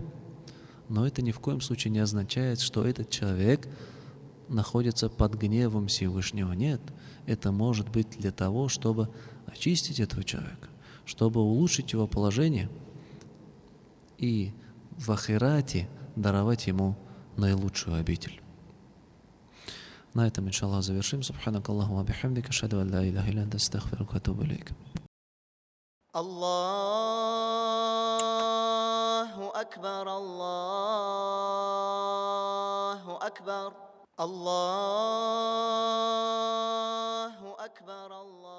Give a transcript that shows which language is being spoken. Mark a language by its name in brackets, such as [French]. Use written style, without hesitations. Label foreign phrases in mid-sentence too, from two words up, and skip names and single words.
[Russian] Но это ни в коем случае не означает, что этот человек находится под гневом Всевышнего. Нет, это может быть для того, чтобы очистить этого человека, чтобы улучшить его положение и в ахирате даровать ему наилучшую обитель. На этом, иншаллах, завершим. [Arabic] سبحانك الله وبحمدك، أشهد أن لا إله إلا أنت، أستغفرك وأتوب إليك. الله أكبر، الله أكبر، الله أكبر.